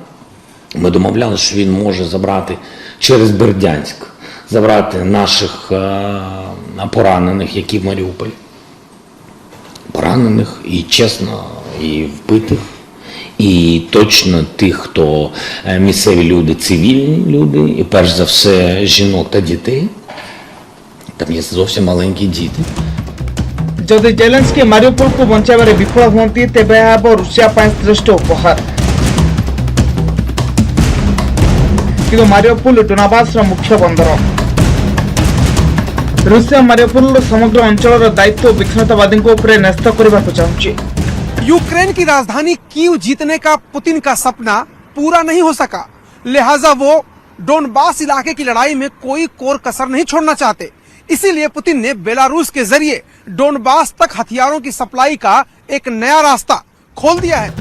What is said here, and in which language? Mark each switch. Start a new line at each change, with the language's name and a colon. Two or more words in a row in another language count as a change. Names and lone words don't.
Ukrainian: Ми домовлялися, що він може забрати через Бердянськ, забрати наших поранених, які в Маріуполі. Поранених і чесно, і вбитих. І точно тих, хто місцеві люди, цивільні люди, і перш за все жінок та дітей. Там є зовсім маленькі діти.
Odia: ଯଦି ଜେଲେନ୍ସ୍କି ମାରିଉପୋଲକୁ ବଞ୍ଚାଇବାରେ ବିଫଳ ହୁଅନ୍ତି, ତେବେ ଏହା ହେବ ରୁଷିଆ ପାଇଁ ଶ୍ରେଷ୍ଠ ଉପହାର। କିନ୍ତୁ ମାରିଉପୋଲ ଡୋନାବାସର ମୁଖ୍ୟ ବନ୍ଦର। ରୁଷିଆ ମାରିଉପୋଲର ସମଗ୍ର ଅଞ୍ଚଳର ଦାୟିତ୍ୱ ବିଚ୍ଛିନ୍ନତାବାଦୀଙ୍କ ଉପରେ ନ୍ୟସ୍ତ କରିବାକୁ ଚାହୁଁଛି।
Hindi: यूक्रेन की राजधानी कीव जीतने का पुतिन का सपना पूरा नहीं हो सका, लिहाजा वो डोनबास इलाके की लड़ाई में कोई कोर कसर नहीं छोड़ना चाहते। इसीलिए पुतिन ने बेलारूस के जरिए डोनबास तक हथियारों की सप्लाई का एक नया रास्ता खोल दिया है।